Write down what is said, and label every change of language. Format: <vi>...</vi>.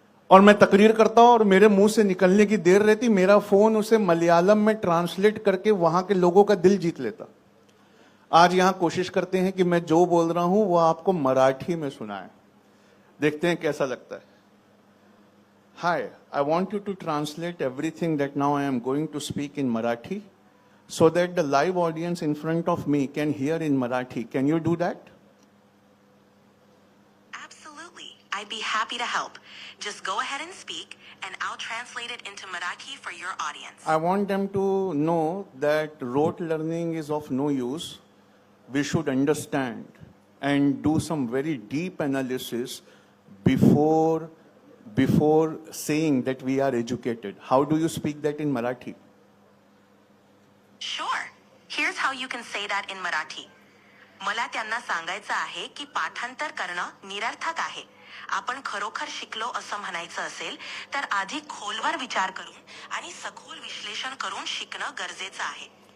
<hi>और मैं तकरीर करता हूं और मेरे मुंह से निकलने की देर रहती, मेरा फोन उसे मलयालम में ट्रांसलेट करके वहां के लोगों का दिल जीत लेता। आज यहां कोशिश करते हैं कि मैं जो बोल रहा हूं वो आपको मराठी में सुनाए, देखते हैं कैसा लगता है।</hi> <en>Hi, I want you to translate everything that now I am going to speak in Marathi so that the live audience in front of me can hear in Marathi. Can you do that? Absolutely. I'd be happy to help. Just go ahead and speak and I'll translate it into Marathi for your audience. I want them to know that rote learning is of no use. We should understand and do some very deep analysis before saying that we are educated. How do you speak that in Marathi? Sure. Here's how you can say that in Marathi.</en> <mr>मला त्यांना सांगायचं आहे की पाठांतर करणं निरर्थक आहे. आपण खरोखर शिकलो असं म्हणायचं असेल तर आधी खोलवर विचार करून आणि सखोल विश्लेषण करून शिकणं गरजेचं आहे.</mr>